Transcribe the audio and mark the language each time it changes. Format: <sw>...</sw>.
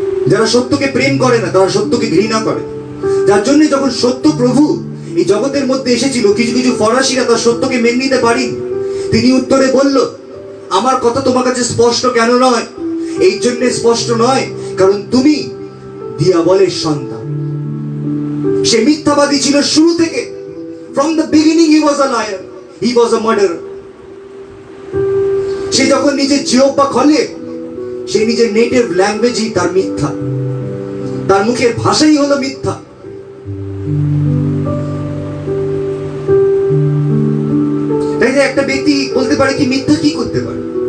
<bn>যারা সত্যকে প্রেম করে না তারা সত্যকে ঘৃণা করে। যার জন্য যখন সত্য প্রভু এই জগতের মধ্যে এসেছিল, কিছু কিছু ফরাসিরা তার সত্যকে মেনে নিতে পারেন। তিনি উত্তরে বলল, আমার কথা তোমার কাছে স্পষ্ট কেন নয়? এই জন্য স্পষ্ট নয় কারণ তুমি দিয়াবলের সন্তান। সে মিথ্যাবাদী ছিল শুরু থেকে।</bn> <en>From the beginning he was a liar, he was a murderer.</en> <bn>সে যখন নিজের জিহ্বা খোলে, সে নিজের নেটিভ ল্যাঙ্গুয়েজই তার মিথ্যা, তার মুখের ভাষাই হলো মিথ্যা। তাই যে একটা ব্যক্তি বলতে পারে কি মিথ্যা কি করতে পারে?</bn>